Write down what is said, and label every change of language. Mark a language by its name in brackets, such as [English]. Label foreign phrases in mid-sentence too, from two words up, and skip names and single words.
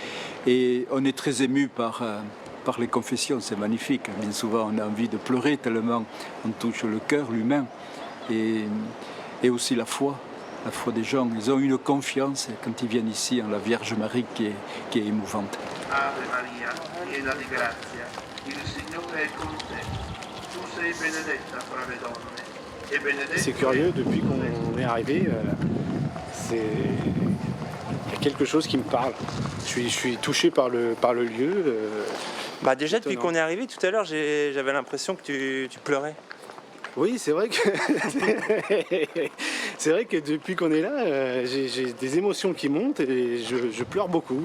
[French] Et on est très ému par par les confessions, c'est magnifique. Bien souvent, on a envie de pleurer tellement on touche le cœur, l'humain, et aussi la foi des gens. Ils ont une confiance quand ils viennent ici en la Vierge Marie qui est émouvante. [Italian] Ave Maria, piena di grazia, il Signore è con te. Tu sei benedetta fra le donne, e benedetto. [French] C'est curieux, depuis qu'on est arrivé, il y a quelque chose qui me parle. Je suis touché par le lieu. Bah déjà, depuis Étonnant. qu'on est arrivé, tout à l'heure, j'avais l'impression que tu pleurais. Oui, c'est vrai que c'est vrai que depuis qu'on est là, j'ai des émotions qui montent et je pleure beaucoup.